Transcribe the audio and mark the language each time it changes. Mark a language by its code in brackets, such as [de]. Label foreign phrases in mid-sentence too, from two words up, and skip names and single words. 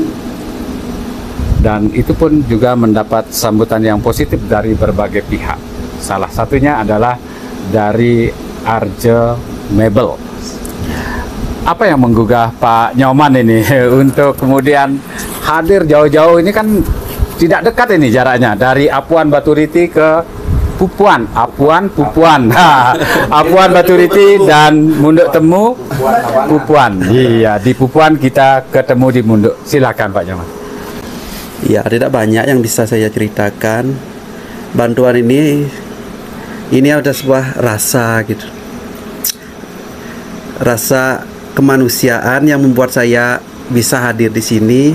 [id] Dan itu pun juga mendapat sambutan yang positif dari berbagai pihak. Salah satunya adalah dari Arje Mebel. Apa yang menggugah Pak Nyoman ini untuk kemudian hadir jauh-jauh? Ini kan tidak dekat ini jaraknya, dari Apuan Baturiti ke Pupuan, Apuan Baturiti dan Munduk Temu Pupuan. Iya, di Pupuan kita ketemu di Munduk. Silakan Pak Nyoman. Ya, tidak banyak yang bisa saya ceritakan. Bantuan ini ada sebuah rasa gitu. Rasa kemanusiaan yang membuat saya bisa hadir di sini.